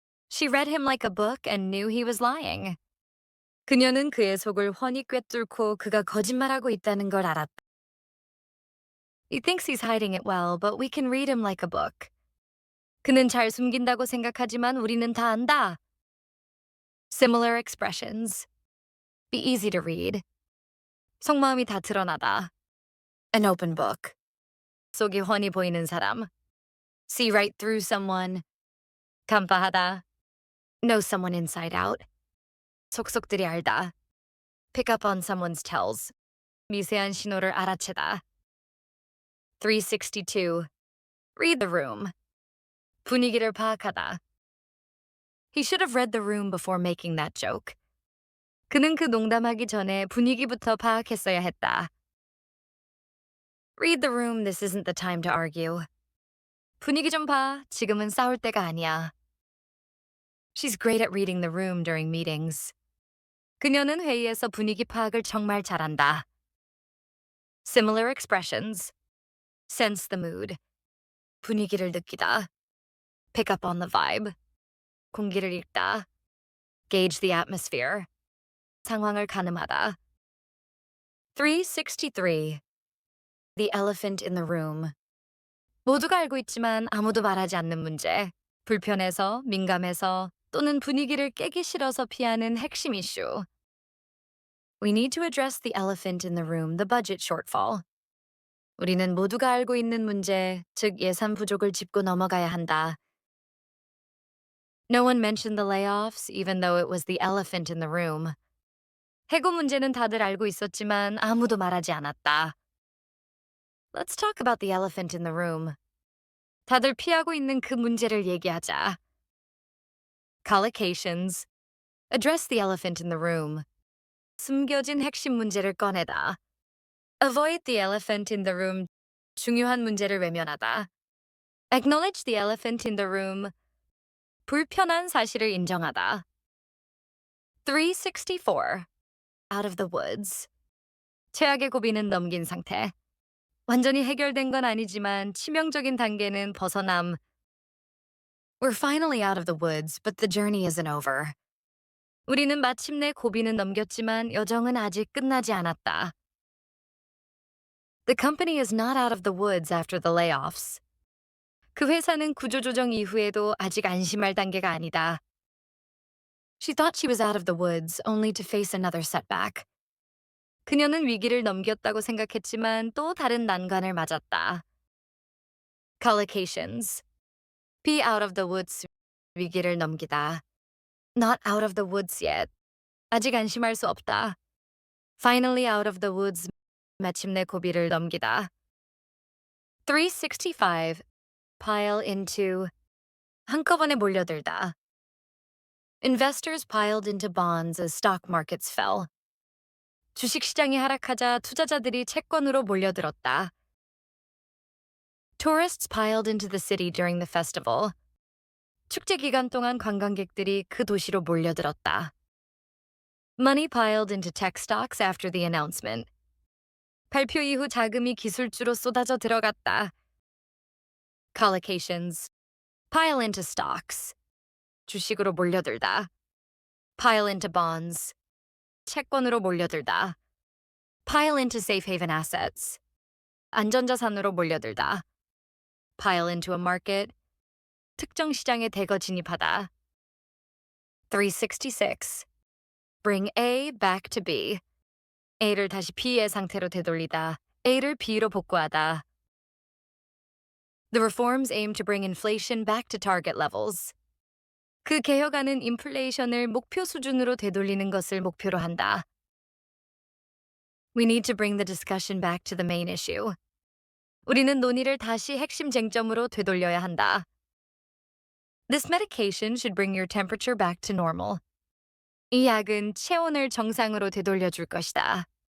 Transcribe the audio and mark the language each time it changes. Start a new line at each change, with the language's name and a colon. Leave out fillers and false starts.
English: She read him like a book and knew he was lying.
Korean: 그녀는 그의 속을 훤히 꿰뚫고 그가 거짓말하고 있다는 걸 알았다.
English: He thinks he's hiding it well, but we can read him like a book.
Korean: 그는 잘 숨긴다고 생각하지만 우리는 다 안다.
English: Similar expressions. Be easy to read.
Korean: 속마음이 다 드러나다.
English: An open book.
Korean: 속이 훤히 보이는 사람.
English: See right through someone.
Korean: 간파하다.
English: Know someone inside out.
Korean: 속속들이 알다.
English: Pick up on someone's tells.
Korean: 미세한 신호를 알아채다.
English: 362. Read the room.
Korean: 분위기를 파악하다.
English: He should have read the room before making that joke.
Korean: 그는 그 농담하기 전에 분위기부터 파악했어야 했다.
English: Read the room, this isn't the time to argue.
Korean: 분위기 좀 봐, 지금은 싸울 때가 아니야.
English: She's great at reading the room during meetings.
Korean: 그녀는 회의에서 분위기 파악을 정말 잘한다.
English: Similar expressions. Sense the mood.
Korean: 분위기를 느끼다.
English: Pick up on the vibe.
Korean: 공기를 읽다.
English: Gauge the atmosphere.
Korean: 상황을 가늠하다. 363.
English: The elephant in the room.
Korean: 모두가 알고 있지만 아무도 말하지 않는 문제. 불편해서, 민감해서, 또는 분위기를 깨기 싫어서 피하는 핵심 이슈.
English: We need to address the elephant in the room, the budget shortfall.
Korean: 우리는 모두가 알고 있는 문제, 즉 예산 부족을 짚고 넘어가야 한다.
English: No one mentioned the layoffs, even though it was the elephant in the room.
Korean: 해고 문제는 다들 알고 있었지만 아무도 말하지 않았다.
English: Let's talk about the elephant in the room.
Korean: 다들 피하고 있는 그 문제를 얘기하자.
English: Collocations. Address the elephant in the room.
Korean: 숨겨진 핵심 문제를 꺼내다.
English: Avoid the elephant in the room.
Korean: 중요한 문제를 외면하다.
English: Acknowledge the elephant in the room.
Korean: 불편한 사실을 인정하다.
English: 364. Out of the woods.
Korean: 최악의 고비는 넘긴 상태. 완전히 해결된 건 아니지만 치명적인 단계는 벗어남.
English: We're finally out of the woods, but the journey isn't over.
Korean: 우리는 마침내 고비는 넘겼지만 여정은 아직 끝나지 않았다.
English: The company is not out of the woods after the layoffs.
Korean: 그 회사는 구조조정 이후에도 아직 안심할 단계가 아니다.
English: She thought she was out of the woods only to face another setback.
Korean: 그녀는 위기를 넘겼다고 생각했지만 또 다른 난관을 맞았다.
English: Collocations. Be out of the woods.
Korean: 위기를 넘기다.
English: Not out of the woods yet.
Korean: 아직 안심할 수 없다.
English: Finally out of the woods.
Korean: 마침내 고비를 넘기다. 365.
English: Pile into.
Korean: 한꺼번에 몰려들다.
English: Investors piled into bonds as stock markets fell.
Korean: 주식시장이 하락하자 투자자들이 채권으로 몰려들었다.
English: Tourists piled into the city during the festival.
Korean: 축제 기간 동안 관광객들이 그 도시로 몰려들었다.
English: Money piled into tech stocks after the announcement.
Korean: 발표 이후 자금이 기술주로 쏟아져 들어갔다.
English: Collocations. Pile into stocks.
Korean: 주식으로 몰려들다.
English: Pile into bonds.
Korean: 채권으로 몰려들다.
English: Pile into safe haven assets.
Korean: 안전자산으로 몰려들다.
English: Pile into a market.
Korean: 특정 시장에 대거 진입하다.
English: 366. Bring A back to B.
Korean: A를 다시 B의 상태로 되돌리다. A를 B로 복구하다.
English: The reforms aim to bring inflation back to target levels.
Korean: 그 개혁안은 인플레이션을 목표 수준으로 되돌리는 것을 목표로 한다.
English: We need to bring the discussion back to the main issue.
Korean: 우리는 논의를 다시 핵심 쟁점으로 되돌려야 한다.
English: This medication should bring your temperature back to normal.
Korean: 이 약은 체온을 정상으로 되돌려줄 것이다.